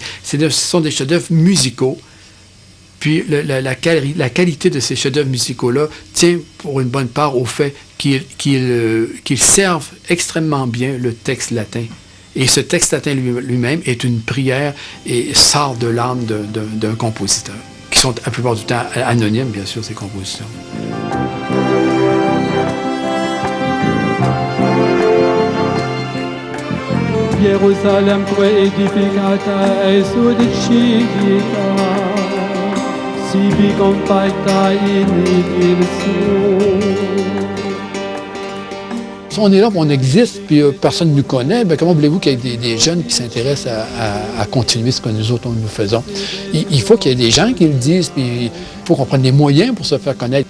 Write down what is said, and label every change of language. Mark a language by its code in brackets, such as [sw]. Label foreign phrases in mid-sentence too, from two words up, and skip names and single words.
[fr] Ce sont des chefs-d'œuvre musicaux. Puis la qualité de ces chefs-d'œuvre musicaux-là tient pour une bonne part au fait qu'ils servent extrêmement bien le texte latin. Et ce texte latin lui-même est une prière et sort de l'âme d'un compositeur, qui sont la plupart du temps anonymes, bien sûr, ces compositeurs. [la] Jerusalem edificata e sudicita, sibi compacta in il [fr] Si on est là, on existe, puis personne ne nous connaît, bien, comment voulez-vous qu'il y ait des jeunes qui s'intéressent à continuer ce que nous autres nous faisons? Il faut qu'il y ait des gens qui le disent, puis il faut qu'on prenne des moyens pour se faire connaître.